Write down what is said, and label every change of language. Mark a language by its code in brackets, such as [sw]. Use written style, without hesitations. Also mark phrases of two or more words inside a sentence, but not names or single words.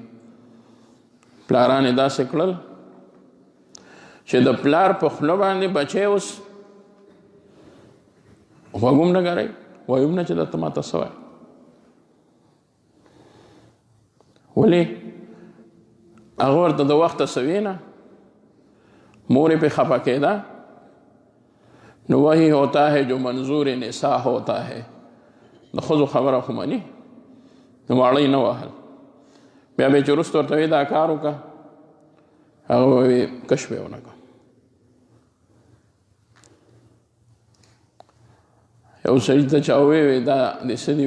[ps] پلاران یې داسې کړل چې د پلار په خوله باندې بچی اوس غوږ هم نه ګرئ، وایي هم نه چې درته ماته څه وایي. ولې هغه ورته د وخته څه ویې نه، مور یې پې خفه کېده. [ur] نو وہی ہوتا ہے جو منظور نساء ہوتا ہے. [ps] د ښځو خبره خو مني، نو واړه یې نه وهل. بیا به یې چې وروسته ورته وایي دا کار وکړه، هغه به وایي کشف یې ونه کړه. یو سړي ته چا ووایي دا د څه دي؟